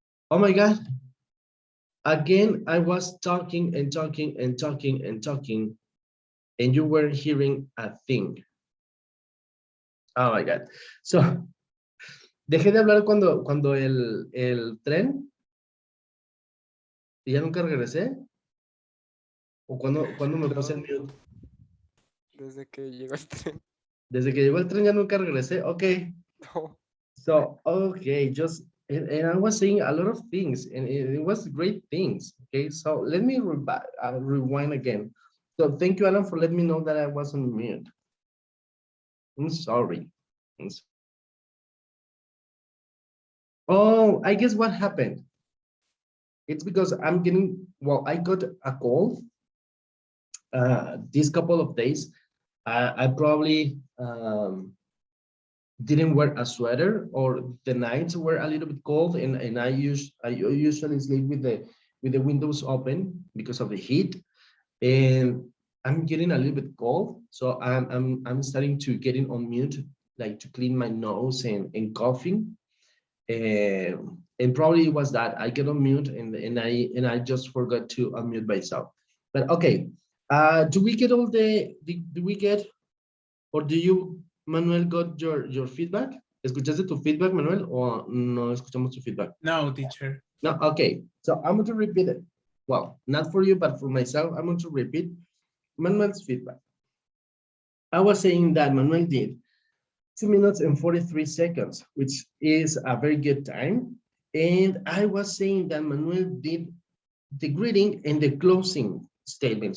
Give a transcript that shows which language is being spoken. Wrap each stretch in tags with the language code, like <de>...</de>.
<en>Oh my God. Again, I was talking and talking and talking and talking, and you weren't hearing a thing. Oh my God.</en> <es>So, dejé de hablar cuando el tren y ya nunca regresé. ¿O cuando me puse en mute? Desde que llegó el tren. Desde que llegó el tren ya nunca regresé.</es> <en>Okay. No. So, okay, and I was saying a lot of things, and it was great things. Okay, so let me rewind again. So thank you, Alan, for letting me know that I was on mute. I'm sorry. Oh, I guess what happened? It's because I got a cold these couple of days. I probably didn't wear a sweater, or the nights were a little bit cold, and I usually sleep with the windows open because of the heat, and I'm getting a little bit cold, so I'm starting to getting on mute, like to clean my nose and coughing, and probably it was that I get on mute and I just forgot to unmute myself. But okay, do we get all do we get, or do you, Manuel, got your feedback?</en> <es>¿Escuchaste tu feedback, Manuel, o no escuchamos tu feedback?</es> <en>No, teacher. No, okay. So I'm going to repeat it. Well, not for you, but for myself, I'm going to repeat Manuel's feedback. I was saying that Manuel did 2 minutes and 43 seconds, which is a very good time. And I was saying that Manuel did the greeting and the closing statement.</en>